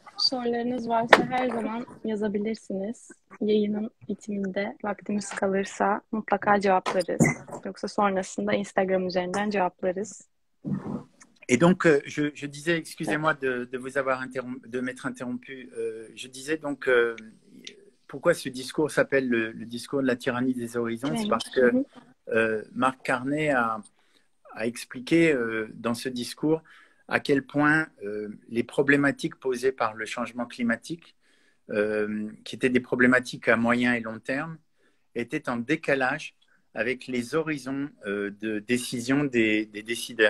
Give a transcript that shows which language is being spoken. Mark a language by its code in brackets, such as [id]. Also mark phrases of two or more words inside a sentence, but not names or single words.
[tr] sorularınız varsa her zaman yazabilirsiniz. Yayının bitiminde vaktimiz kalırsa mutlaka cevaplarız. Yoksa sonrasında Instagram üzerinden cevaplarız. [fr] Et donc, je disais, excusez-moi de vous avoir de m'être interrompu. Je disais donc, pourquoi ce discours s'appelle le discours de la tyrannie des horizons? C'est parce que Marc Carney a expliqué dans ce discours à quel point les problématiques posées par le changement climatique, qui étaient des problématiques à moyen et long terme, étaient en décalage avec les horizons de décision des décideurs.